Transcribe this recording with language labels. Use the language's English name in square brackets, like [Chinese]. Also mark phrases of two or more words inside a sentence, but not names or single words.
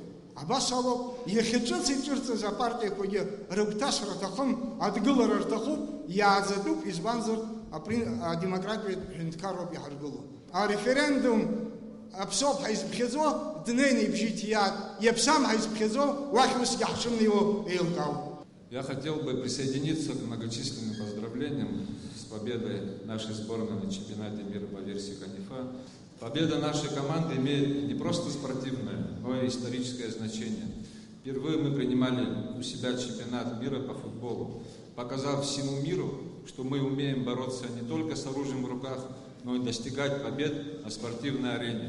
[Abkhazian] Абас ауп, иахьаҿыц иҿырҵыз апартиақәагьы рыгәҭасра аҭахым, адгылара рҭахуп, иааӡатәуп, избанзар адемократиатә ҳәынҭқарроуп иҳаргыло. Ареферендум аԥсоуп ҳаизԥхьаӡо, днеины ибжьит иаԥсам ҳаизԥхьаӡо, уахь усгьы ҳшымнеиуа еилкаауп. [Russian] Я хотел бы присоединиться к многочисленным поздравлениям с победой нашей сборной на чемпионате мира по версии КАНИФА. Победа нашей команды имеет не просто спортивное, но и историческое значение. Впервые мы принимали у себя чемпионат мира по футболу, показав всему миру, что мы умеем бороться не только с оружием в руках, но и достигать побед на спортивной арене.